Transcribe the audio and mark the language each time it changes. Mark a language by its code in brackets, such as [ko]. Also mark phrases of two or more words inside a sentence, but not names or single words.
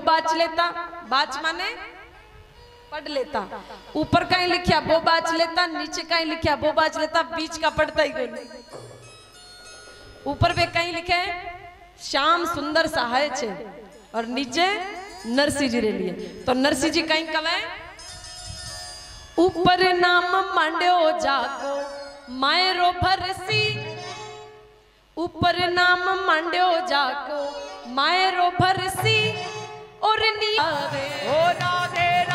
[raj] बाच लेता बाच माने पढ़ लेता ऊपर कहीं लिखिया वो बाच लेता नीचे कहीं लिखिया वो बाच लेता बीच का पढ़ता ही कोई ऊपर पे कहीं लिखे श्याम सुंदर सहाय छे और नीचे नरसी जी रे लिए तो नरसी जी कहीं कवे ऊपर नाम मांड्यो जागो मायरो भरसी ऊपर नाम मांड्यो जागो मायरो भरसी और नी ओ राधे